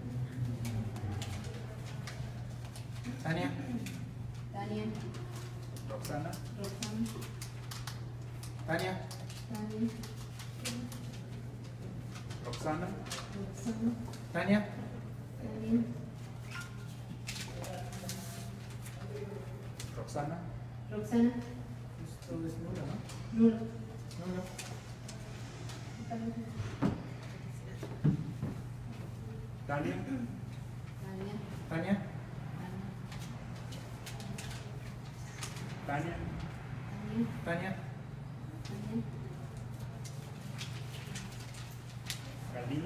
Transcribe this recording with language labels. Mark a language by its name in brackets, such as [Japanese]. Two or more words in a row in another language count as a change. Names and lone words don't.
[Spanish] Tania. Tania. Roxana. Roxana. Tania. Tania. Roxana. Roxana. Tania. Tania. Roxana. Roxana. Esto es nulo, ¿no? Nulo. Nulo. Tania. Tania. Tania. Tania. Tania. Galdino.